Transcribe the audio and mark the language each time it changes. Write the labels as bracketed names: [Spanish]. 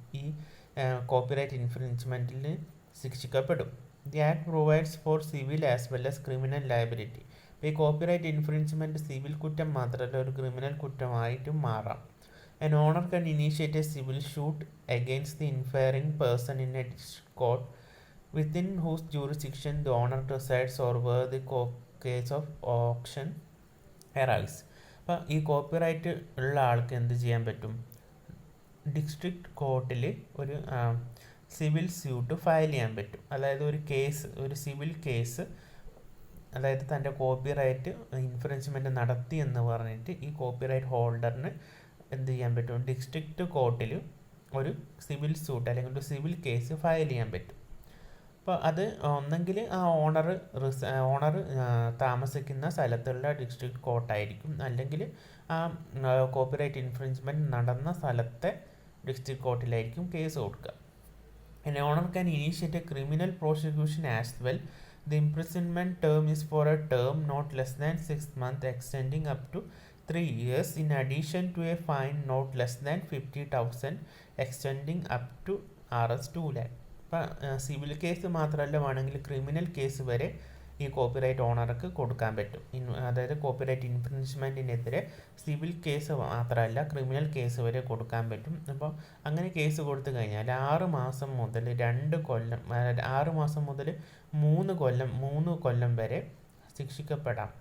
[Malayalam] ഈ copyright ഇൻഫ്രിഞ്ച്മെൻറ്റിൽ ശിക്ഷിക്കപ്പെടും. [English] The act provides for civil as well as criminal liability. [Malayalam] അപ്പോൾ ഈ copyright infringement civil കുറ്റം മാത്രമല്ല, ഒരു ക്രിമിനൽ കുറ്റമായിട്ടും മാറാം. [English] An owner can initiate a civil suit against the infringing person in a district court within whose jurisdiction the owner resides or where the case of auction arises. [Malayalam] അപ്പോൾ ഈ copyright ഉള്ള ആൾക്ക് എന്ത് ചെയ്യാൻ പറ്റും? ഡിസ്ട്രിക്ട് കോർട്ടിൽ ഒരു സിവിൽ സ്യൂട്ട് ഫയൽ ചെയ്യാൻ പറ്റും. അതായത് ഒരു സിവിൽ കേസ്, അതായത് തൻ്റെ കോപ്പിറൈറ്റ് ഇൻഫ്രിഞ്ച്മെൻറ്റ് നടത്തി എന്ന് പറഞ്ഞിട്ട് ഈ കോപ്പിറൈറ്റ് ഹോൾഡറിന് എന്ത് ചെയ്യാൻ പറ്റും? ഡിസ്ട്രിക്ട് കോർട്ടിൽ ഒരു സിവിൽ സ്യൂട്ട് അല്ലെങ്കിൽ ഒരു സിവിൽ കേസ് ഫയൽ ചെയ്യാൻ പറ്റും. അപ്പോൾ അത് ഒന്നെങ്കിൽ ആ ഓണർ താമസിക്കുന്ന സ്ഥലത്തുള്ള ഡിസ്ട്രിക്ട് കോർട്ടായിരിക്കും, അല്ലെങ്കിൽ ആ കോപ്പിറൈറ്റ് ഇൻഫ്രിഞ്ച്മെൻറ്റ് നടന്ന സ്ഥലത്തെ ഡിസ്ട്രിക്ട് കോർട്ടിലായിരിക്കും കേസ് കൊടുക്കുക. [English] An owner can initiate a criminal prosecution as well. The imprisonment term is for a term not less than 6 months extending up to 3 years, in addition to a fine not less than 50,000 extending up to Rs 2 lakh. [Malayalam] അപ്പം civil case മാത്രമല്ല, വേണമെങ്കിൽ criminal case വരെ ഈ copyright ഓണർക്ക് കൊടുക്കാൻ പറ്റും. അതായത് copyright ഇൻഫ്രിഞ്ച്മെൻറ്റിനെതിരെ civil case മാത്രമല്ല, criminal case വരെ കൊടുക്കാൻ പറ്റും. അപ്പോൾ അങ്ങനെ കേസ് കൊടുത്തു കഴിഞ്ഞാൽ 6 മാസം മുതൽ 2 കൊല്ലം, 6 മാസം മുതൽ 3 കൊല്ലം വരെ ശിക്ഷിക്കപ്പെടാം.